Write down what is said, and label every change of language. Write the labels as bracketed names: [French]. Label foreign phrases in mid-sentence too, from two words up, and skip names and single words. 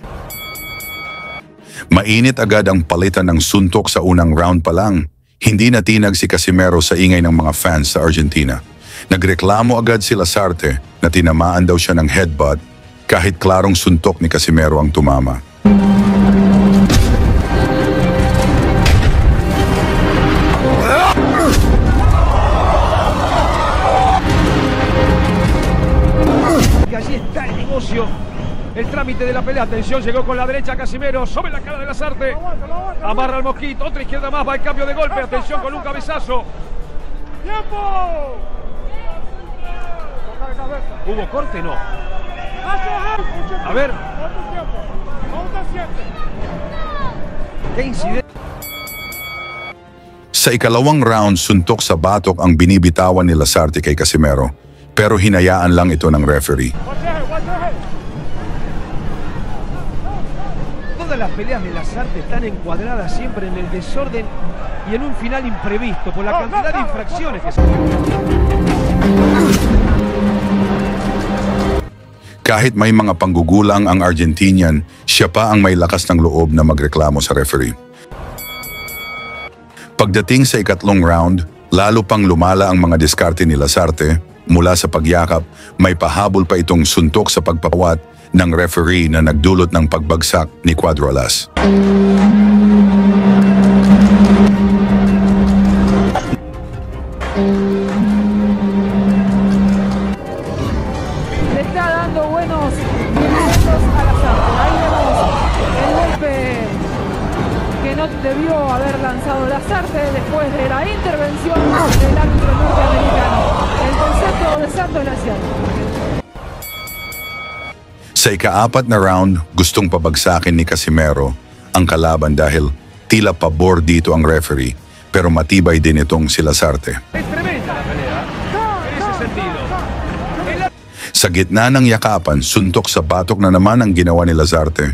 [Filipino] Mainit agad ang palitan ng suntok sa unang round pa lang. Hindi natinag si Casimero sa ingay ng mga fans sa Argentina. Nagreklamo agad si Lasarte na tinamaan daw siya ng headbutt kahit klarong suntok ni Casimero ang tumama. [Spanish] El trámite de la pelea, atención, llegó con la derecha Casimero, sobre la cara de Lasarte, amarra al mosquito, otra izquierda más, va el cambio de golpe, atención con un cabezazo. ¡Tiempo! ¿Hubo corte? No. A ver. ¿Qué incidente? [Filipino] Sa ikalawang round, suntok sa batok ang binibitawan ni Lasarte kay Casimero, pero hinayaan lang ito ng referee. [Spanish] Todas las peleas de Lasarte están encuadradas siempre en el desorden y en un final imprevisto por la cantidad de infracciones que se... [Filipino] Kahit may mga panggugulang ang Argentinian, siya pa ang may lakas ng loob na magreklamo sa referee. Pagdating sa ikatlong round, lalo pang lumala ang mga diskarte ni Lasarte. Mula sa pagyakap, may pahabol pa itong suntok sa pagpapawat ng referee na nagdulot ng pagbagsak ni Cuadro Alas. [Spanish] Le está dando buenos movimientos a Lasarte. Ahí vemos el golpe que no debió haber lanzado Lasarte después de la intervención del árbitro norteamericano. El concepto de Santos Naciano. [Filipino] Sa ika-4 na round, gustong pabagsakin ni Casimero ang kalaban dahil tila pabor dito ang referee, pero matibay din itong si Lasarte. Sa gitna ng yakapan, suntok sa batok na naman ang ginawa ni Lasarte.